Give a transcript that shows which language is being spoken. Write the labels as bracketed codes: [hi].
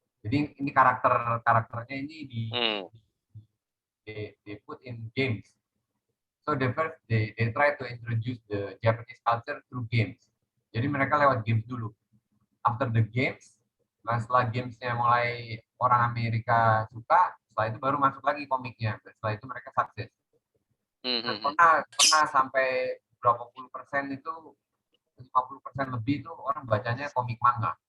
[id] Jadi ini karakternya ini [en] they put in games. So they try to introduce the Japanese culture through games. [id] Jadi mereka lewat games dulu. [en] After the games, [id] setelah gamesnya mulai orang Amerika suka, setelah itu baru masuk lagi komiknya. Setelah itu mereka sukses. Pernah sampai berapa puluh persen itu, 50% lebih itu orang bacanya komik manga.